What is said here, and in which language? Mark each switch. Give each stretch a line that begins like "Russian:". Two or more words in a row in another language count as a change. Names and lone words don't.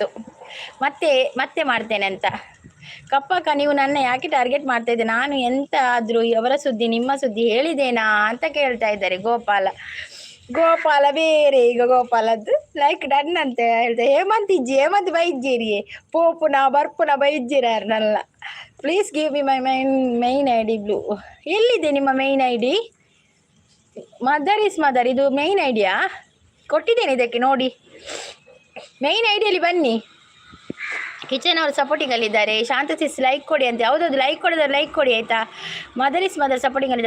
Kannada: ಮತ್ತೆ ಮಾಡ್ತೇನೆ ಅಂತ. ಕಪ್ಪಕ್ಕ ನೀವು ನನ್ನ ಯಾಕೆ ಟಾರ್ಗೆಟ್ ಮಾಡ್ತಾ ಇದ್ದೆ? ನಾನು ಎಂತ ಆದರೂ ಅವರ ಸುದ್ದಿ ನಿಮ್ಮ ಸುದ್ದಿ ಹೇಳಿದೇನಾ ಅಂತ ಕೇಳ್ತಾ ಇದ್ದಾರೆ. ಗೋಪಾಲ ಬೇರೆ. ಈಗ ಗೋಪಾಲದ್ದು
English: like done
Kannada: ಅಂತ ಹೇಳ್ತಾರೆ.
Tulu: ಹೇಮಂತ್ ಬೈಜ್ಜೀರಿ ಪೋಪುನ ಬರ್ಪುನ ಬೈಜ್ಜಿರಲ್ಲ.
English: please give me my main ID blue.
Kannada: ಎಲ್ಲಿದೆ ನಿಮ್ಮ
English: main ID?
Kannada: ಮದರ್ ಇಸ್ ಮದರ್, ಇದು ಮೈನ್ ಐಡಿಯಾ? ಕೊಟ್ಟಿದ್ದೇನೆ ಇದಕ್ಕೆ ನೋಡಿ. ಮೈನ್ ಐಡಿಯಲ್ಲಿ ಬನ್ನಿ. ಕಿಚನ್ ಅವರು ಸಪೋರ್ಟಿಂಗಲ್ಲಿದ್ದಾರೆ. ಶಾಂತ ಸಿಸ್ ಲೈಕ್ ಕೊಡಿ ಅಂತ. ಯಾವುದಾದ್ರು ಲೈಕ್ ಕೊಡೋದಾದ್ರೆ ಲೈಕ್ ಕೊಡಿ ಆಯಿತಾ. ಮದರ್ ಇಸ್ ಮದರ್ ಸಪೋರ್ಟಿಂಗಲ್ಲಿದೆ.